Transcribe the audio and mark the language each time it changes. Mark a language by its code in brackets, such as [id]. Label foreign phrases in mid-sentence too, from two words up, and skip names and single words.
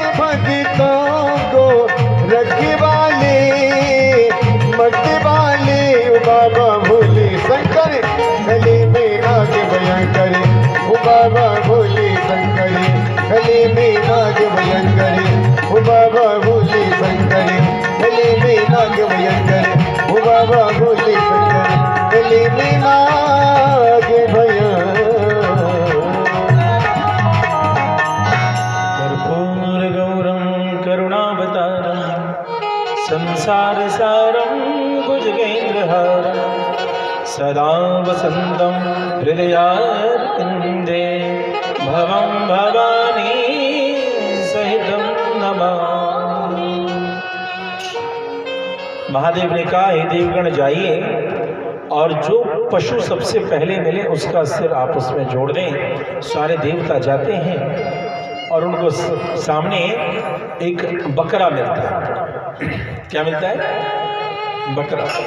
[hi] भक्तों को रखवाले मत वाले ओ बाबा भोले शंकर गले में नाग भयंकर ओ बाबा भोले शंकर गले में नाग भयंकर ओ बाबा भोले शंकर गले में नाग भयंकर ओ बाबा भोले शंकर गले में नाग भयंकर। [sa] संसार सारं भुजगेन्द्रहारं सदा वसन्तं हृदयारविन्दे भवं भवानी सहितं नमामि। [hi] महादेव ने कहा, हे देवगण जाइए और जो पशु सबसे पहले मिले उसका सिर आपस में जोड़ दें। सारे देवता जाते हैं और उनको सामने एक बकरा मिलता है। क्या मिलता है? बकरा।